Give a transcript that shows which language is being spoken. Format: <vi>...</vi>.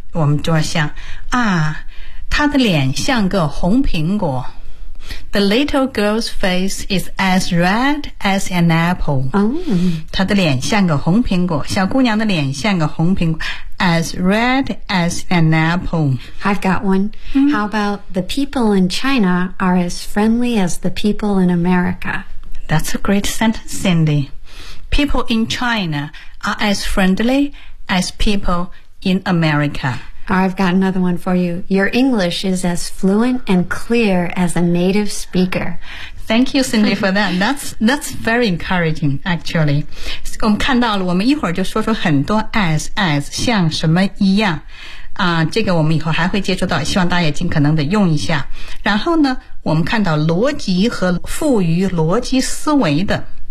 <zh>我们就要想啊，他的脸像个红苹果。</zh> <en>The little girl's face is as red as an apple.</en> <zh>她的脸像个红苹果，小姑娘的脸像个红苹果。</zh> <en>As red as an apple. I've got one. How about the people in China are as friendly as the people in America? That's a great sentence, Cindy. People in China are as friendly as people in America. I've got another one for you. Your English is as fluent and clear as a native speaker. Thank you, Cindy, for that. That's very encouraging, actually.</en> <zh>我们看到了，我们一会儿就说出很多 as 像什么一样啊，这个我们以后还会接触到，希望大家也尽可能的用一下。然后呢，我们看到逻辑和赋予逻辑思维的</zh>